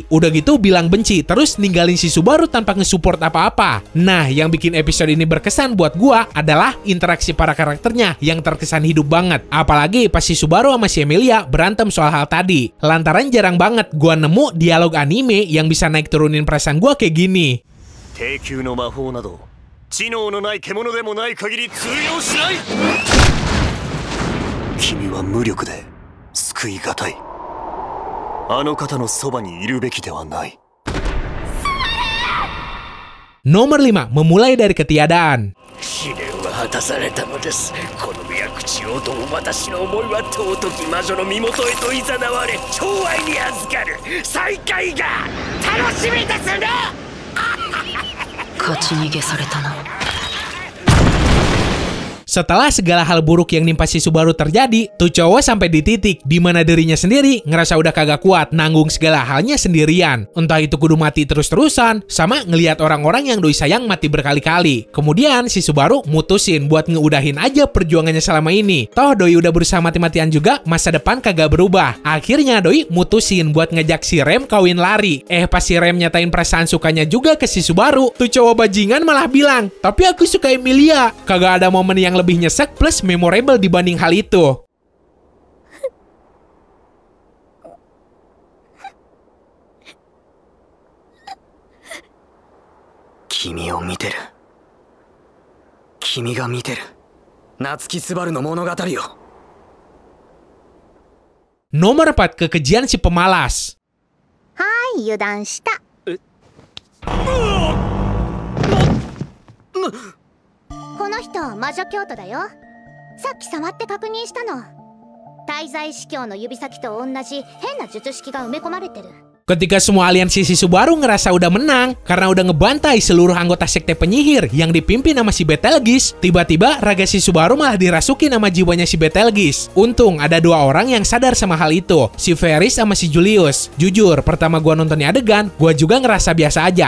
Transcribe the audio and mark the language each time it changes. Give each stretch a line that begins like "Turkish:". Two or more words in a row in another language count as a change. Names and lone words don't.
Indonesian: Udah gitu bilang benci, terus ninggalin si Subaru tanpa nge-support apa-apa. Nah, yang bikin episode ini berkesan buat gua adalah interaksi para karakternya yang terkesan hidup banget. Apalagi pas si Subaru sama si Emilia berantem soal hal tadi. Lantaran jarang banget gua nemu dialog anime yang bisa naik turunin perasaan gua kayak gini.
Japanese: 君は無力で救いがたい。あの方のそばにいるべきではない。
Indonesian: Nomor 5, memulai dari ketiadaan.
Japanese: 試練は果たされたのです。この宮口をと私の思いは尊き魔女の身元へと誘われ、寵愛に預かる再会が楽しみですね。勝ち逃げされたな。
Indonesian: Setelah segala hal buruk yang nimpa si Subaru terjadi, tuh cowok sampai di titik di mana dirinya sendiri ngerasa udah kagak kuat nanggung segala halnya sendirian. Entah itu kudu mati terus-terusan, sama ngelihat orang-orang yang doi sayang mati berkali-kali. Kemudian si Subaru mutusin buat ngeudahin aja perjuangannya selama ini. Toh doi udah berusaha mati-matian juga, masa depan kagak berubah. Akhirnya doi mutusin buat ngejak si Rem kawin lari. Pas si Rem nyatain perasaan sukanya juga ke si Subaru, tuh cowok bajingan malah bilang, "Tapi aku suka Emilia." Kagak ada momen yang lebih nyesek plus memorable dibanding hal itu.
Japanese: Kimiを見てる。君が見てる。夏木スバルの物語よ。
Indonesian: Nomor 4, kekejian si pemalas.
Japanese: はい、油断した。この人魔女教徒だよ。さっき触って確認したの。滞在司教の指先と同じ変な術式が埋め込まれてる。
Indonesian: Ketika semua aliansi si Subaru ngerasa udah menang karena udah ngebantai seluruh anggota sekte penyihir yang dipimpin sama si Betelgeuse, tiba-tiba raga si Subaru malah dirasuki sama jiwanya si Betelgeuse. Untung ada 2 orang yang sadar sama hal itu, si Ferris sama si Julius. Jujur, pertama gua nontonnya adegan, gua juga ngerasa biasa aja.